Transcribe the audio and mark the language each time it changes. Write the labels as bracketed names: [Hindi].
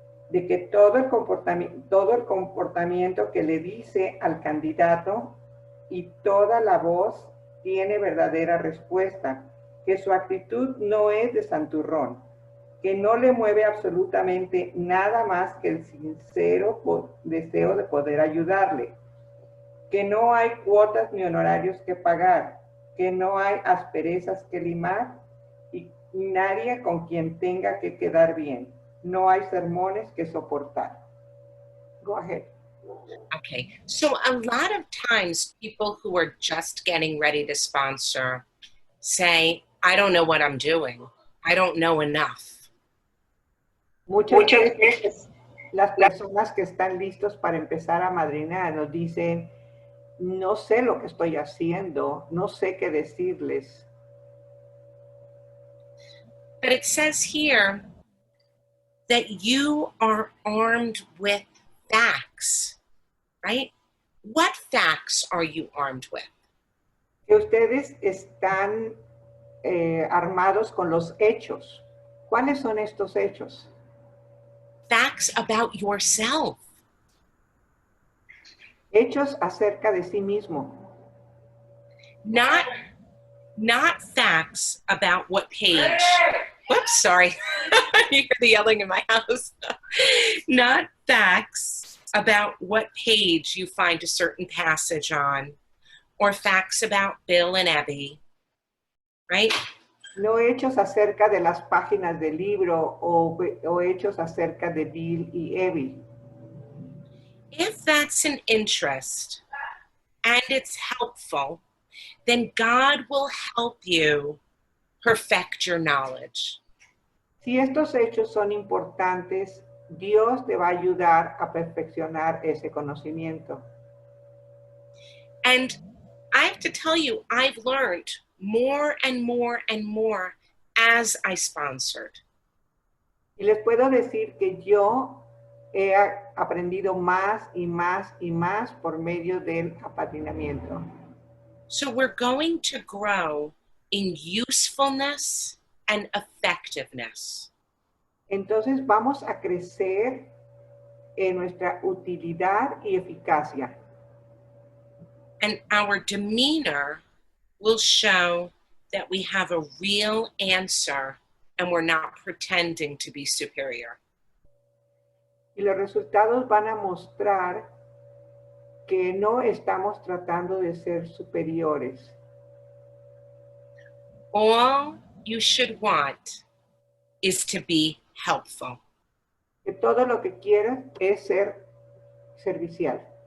[Spanish] de que todo el comportamiento que le dice al candidato y toda la voz tiene verdadera respuesta, que su actitud no es de santurrón, que no le mueve absolutamente nada más que el sincero deseo de poder ayudarle, que no hay cuotas ni honorarios que pagar, que no hay asperezas que limar y nadie con quien tenga que quedar bien. No hay sermones que soportar. [English] Go ahead. Okay, so a lot of times people who are just getting ready to sponsor say, I don't know what I'm doing. I don't know enough. [Spanish] Muchas veces las personas que están listos para empezar a madrinar nos dicen, no sé lo que estoy haciendo, no sé qué decirles. [English] But it says here that you are armed with facts, right? What facts are you armed with? [Spanish] Que ustedes están armados con los hechos. ¿Cuáles son estos hechos? [English] Facts about yourself. [Spanish] Hechos acerca de sí mismo. [English] Not facts about what page. Whoops, sorry. You hear the yelling in my house. Not facts about what page you find a certain passage on, or facts about Bill and Abby, right? [Spanish] No hechos acerca de las páginas del libro o hechos acerca de Bill y Abby. [English] If that's an interest and it's helpful, then God will help you perfect your knowledge. [Spanish] Si estos hechos son importantes, Dios te va a ayudar a perfeccionar ese conocimiento. [English] And I have to tell you, I've learned more and more and more as I sponsored. [Spanish] Y les puedo decir que yo he aprendido más y más y más por medio del apadrinamiento. [English] So we're going to grow in usefulness and effectiveness. [Spanish] Entonces vamos a crecer en nuestra utilidad y eficacia. [English] And our demeanor will show that we have a real answer and we're not pretending to be superior. [Spanish] Y los resultados van a mostrar que no estamos tratando de ser superiores. [English] All you should want is to be helpful. [Spanish] Que todo lo que quieras es ser servicial.